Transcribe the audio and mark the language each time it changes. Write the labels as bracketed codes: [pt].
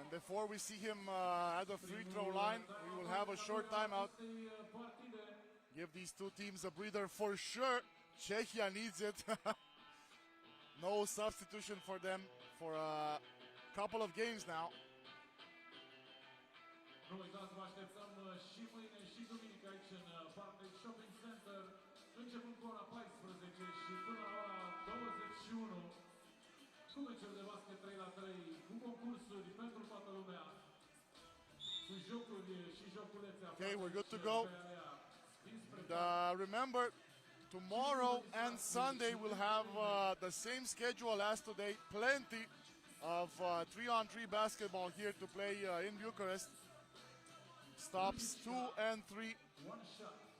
[en] And before we see him at the free throw line, we will have a short timeout. Give these two teams a breather for sure. Czechia needs it. No substitution for them for a couple of games now. [ro] Nu uitați, vă așteptăm și mâine și duminică aici în Parque Shopping Center, începând cu ora 14 și până la ora 21, cu meciuri de basket 3-3, cu concursuri pentru toată lumea, cu jocuri și joculețe. [en] Okay, we're good to go. And, remember, tomorrow and Sunday we'll have the same schedule as today. Plenty of 3-on-3 basketball here to play in Bucharest. Stops 2 and 3. One shot.